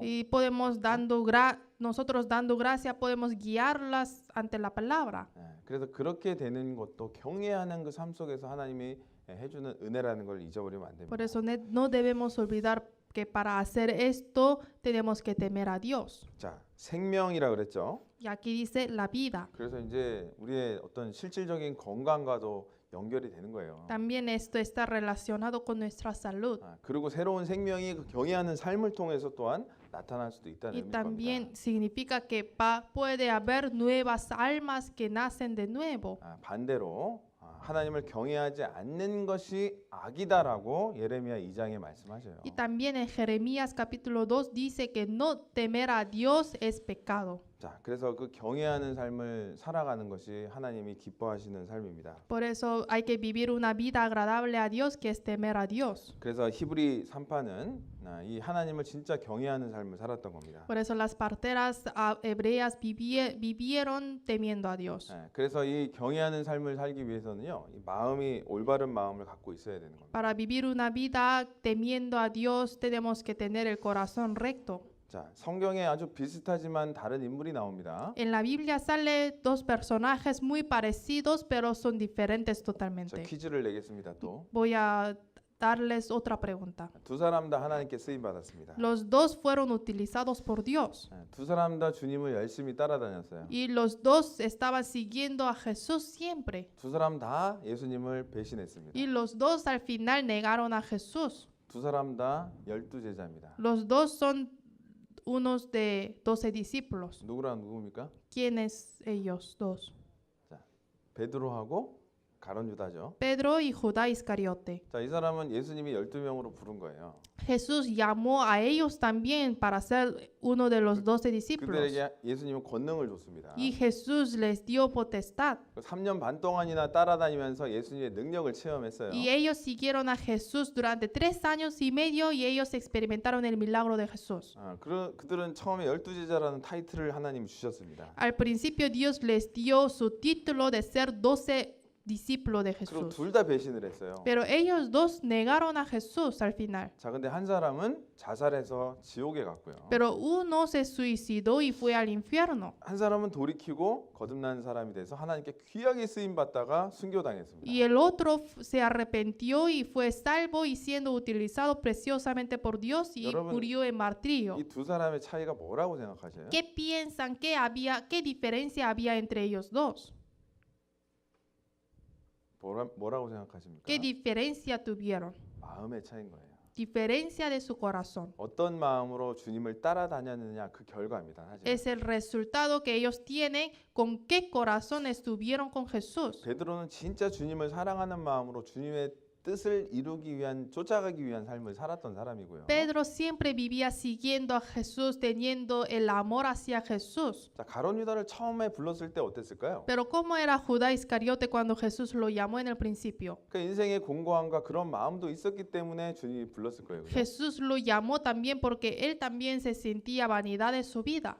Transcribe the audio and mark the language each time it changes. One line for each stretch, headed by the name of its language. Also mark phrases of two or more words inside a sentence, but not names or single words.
Spanish: Y podemos nosotros dando gracia podemos guiarlas ante la palabra.
Korean: 예, 그래서 그렇게 되는 것도 경외하는 그 삶 속에서 하나님이 해주는 은혜라는 걸 잊어버리면 안 됩니다.
Spanish: Por eso no debemos olvidar que para hacer esto tenemos que temer a Dios.
Korean: 자, 생명이라 그랬죠.
Spanish: Y aquí dice la vida.
Korean: 그래서 이제 우리의 어떤 실질적인 건강과도 연결이 되는 거예요.
Spanish: También esto está relacionado con nuestra salud.
Korean: 그리고 새로운 생명이 그 경외하는 삶을 통해서 또한 나타날 수도 있다는
Spanish: Y
Korean: 의미입니다.
Spanish: también significa que puede haber nuevas almas que nacen de nuevo.
Korean: 반대로 하나님을 경외하지 않는 것이 악이다라고 예레미야 2장에 말씀하셔요.
Spanish: Y también en Jeremías capítulo 2 dice que no temer a Dios es pecado.
Korean: 자, 그래서 그 경외하는 삶을 살아가는 것이 하나님이 기뻐하시는 삶입니다.
Spanish: Por eso hay que vivir una vida agradable a Dios, que es temer a Dios.
Korean: 그래서 히브리 3파는 이 하나님을 진짜 경외하는 삶을 살았던 겁니다.
Spanish: Por eso las parteras hebreas vivieron temiendo a Dios.
Korean: 그래서 이 경외하는 삶을 살기 위해서는요, 이 마음이 올바른 마음을 갖고 있어야 되는 겁니다.
Spanish: Para vivir una vida temiendo a Dios tenemos que tener el corazón recto.
Korean: 자, 성경에 아주 비슷하지만 다른 인물이 나옵니다.
Spanish: En la Biblia sale dos personajes muy parecidos, pero son diferentes
Korean: 자,
Spanish: totalmente.
Korean: 퀴즈를 내겠습니다. 또.
Spanish: Voy a darles otra pregunta.
Korean: 두 사람 다 하나님께 쓰임 받았습니다.
Spanish: Los dos fueron utilizados por Dios.
Korean: 두 사람 다 주님을 열심히 따라다녔어요.
Spanish: Y los dos estaban siguiendo a Jesús siempre.
Korean: 두 사람 다 예수님을 배신했습니다.
Spanish: Y los dos al final negaron a Jesús.
Korean: 두 사람 다 12제자입니다.
Spanish: Los dos son unos de 12 discípulos.
Korean: 누구랑 누구입니까?
Spanish: ¿Quiénes ellos dos?
Korean: 베드로하고 가룟 유다죠.
Spanish: Pedro y Judá Iscariote.
Korean: 자, 이 사람은 예수님이 12명으로 부른 거예요.
Spanish: Jesús llamó a ellos también para ser uno de los 12 discípulos.
Korean: 그들에게 예수님은 권능을 줬습니다.
Spanish: Y Jesús les dio potestad.
Korean: 3년 반 동안이나 따라다니면서 예수님의 능력을 체험했어요.
Spanish: Y ellos siguieron a Jesús durante 3 años y medio y ellos experimentaron el milagro de Jesús.
Korean: 그들은 처음에 12제자라는 타이틀을 하나님이 주셨습니다.
Spanish: Al principio Dios les dio su título de ser 12 discípulos de
Korean: 그리고
Spanish: Jesús.
Korean: 둘 다 배신을 했어요.
Spanish: Pero ellos dos negaron a Jesús al final.
Korean: 자, 근데 한 사람은 자살해서 지옥에 갔고요.
Spanish: Pero uno se suicidó y fue al infierno.
Korean: 한 사람은 돌이키고 거듭난 사람이 돼서 하나님께 귀하게 쓰임 받다가 순교당했습니다.
Spanish: Y el otro se arrepintió y fue salvo y siendo utilizado preciosamente por Dios y
Korean: 여러분,
Spanish: murió en martirio.
Korean: 이 두 사람의 차이가 뭐라고 생각하세요?
Spanish: ¿Qué piensan qué diferencia había entre ellos dos?
Korean: 뭐라고 생각하십니까?
Spanish: ¿Qué diferencia tuvieron?
Korean: 마음의 차이인 거예요.
Spanish: Diferencia de su corazón.
Korean: 어떤 마음으로 주님을 따라다녔느냐 그 결과입니다. 사실.
Spanish: Es el resultado que ellos tienen con qué corazón estuvieron con Jesús.
Korean: 베드로는 진짜 주님을 사랑하는 마음으로 주님의 뜻을 이루기 위한 쫓아가기 위한 삶을 살았던 사람이고요.
Spanish: Pedro siempre vivía siguiendo a Jesús, teniendo el amor hacia Jesús.
Korean: 자, 가룟 유다를 처음에 불렀을 때 어땠을까요?
Spanish: Pero ¿cómo era Judá Iscariote cuando Jesús lo llamó en el principio?
Korean: 그 인생의 공고함과 그런 마음도 있었기 때문에 주님이 불렀을 거예요. 그죠?
Spanish: Jesús lo llamó también porque él también se sentía vanidad de su vida.